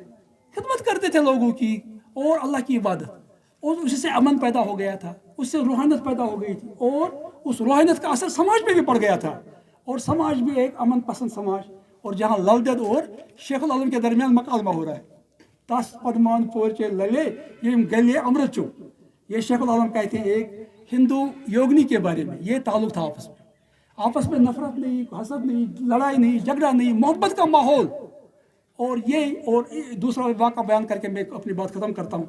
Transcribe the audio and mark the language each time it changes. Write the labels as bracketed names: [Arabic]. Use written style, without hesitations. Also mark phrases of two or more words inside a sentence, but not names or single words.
[Urdu] خدمت کرتے تھے لوگوں کی اور اللہ کی عبادت, اور اسی سے امن پیدا ہو گیا تھا, اس سے روحانیت پیدا ہو گئی تھی, اور اس روحانیت کا اثر سماج میں بھی پڑ گیا تھا. اور سماج بھی ایک امن پسند سماج, اور جہاں للدت اور شیخ العالم کے درمیان مکالمہ ہو رہا ہے. [Kashmiri] تس پدمان پورچے للے یہ گلے امرت چو, [Urdu] یہ شیخ العالم کہتے ہیں ایک ہندو یوگنی کے بارے میں. یہ تعلق تھا آپس میں نفرت نہیں, حسد نہیں, لڑائی نہیں, جھگڑا نہیں, محبت کا ماحول. اور دوسرا واقعہ بیان کر کے میں اپنی بات ختم کرتا ہوں.